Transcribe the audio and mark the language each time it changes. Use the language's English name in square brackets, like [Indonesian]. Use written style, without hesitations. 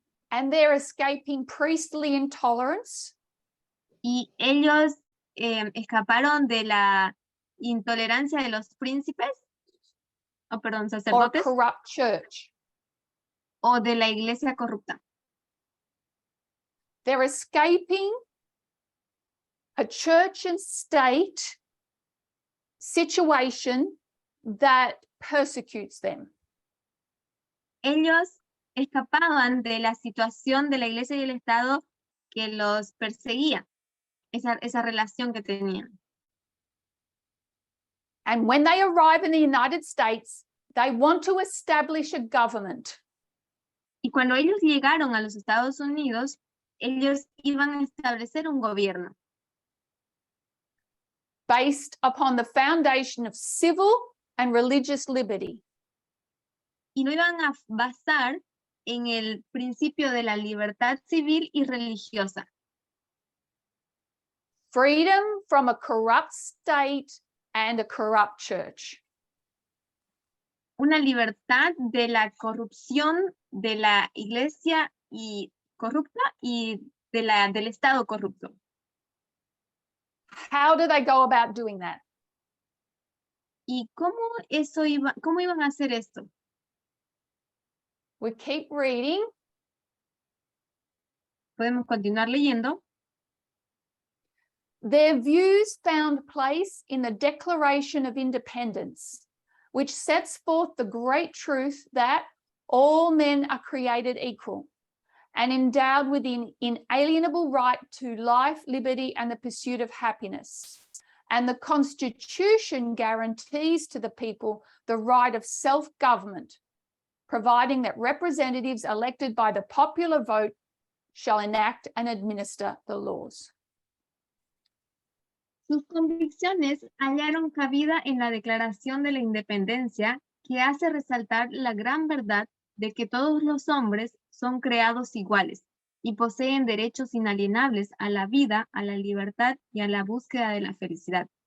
[English] and they're escaping priestly intolerance [Spanish] y ellos escaparon de la intolerancia de los príncipes, [English] or [Spanish] sacerdotes, [English] corrupt church. [Spanish] o de la iglesia corrupta. [English] They're escaping a church and state situation that persecutes them. [Spanish] Ellos escapaban de la situación de la iglesia y el Estado que los perseguía, esa relación que tenían. [English] And when they arrive in the United States, they want to establish a government. [Spanish] Y cuando ellos llegaron a los Estados Unidos, ellos iban a establecer un gobierno [English] Based upon the foundation of civil and religious liberty. [Spanish] y lo iban a basar en el principio de la libertad civil y religiosa. [English] Freedom from a corrupt state and a corrupt church. [Spanish] Una libertad de la corrupción de la iglesia y corrupta y del Estado corrupto. [English] How do they go about doing that? [Spanish] ¿Y cómo iban a hacer esto? [English] We keep reading. [Spanish] Podemos continuar leyendo. [English] Their views found place in the Declaration of Independence, which sets forth the great truth that all men are created equal and endowed with an inalienable right to life, liberty, and the pursuit of happiness. And the Constitution guarantees to the people the right of self-government, providing that representatives elected by the popular vote shall enact and administer the laws. [Spanish] Sus convicciones hallaron cabida en la Declaración de la Independencia, que hace resaltar la gran verdad de que todos los hombres son creados iguales y poseen derechos inalienables a la vida, a la libertad y a la búsqueda de la felicidad.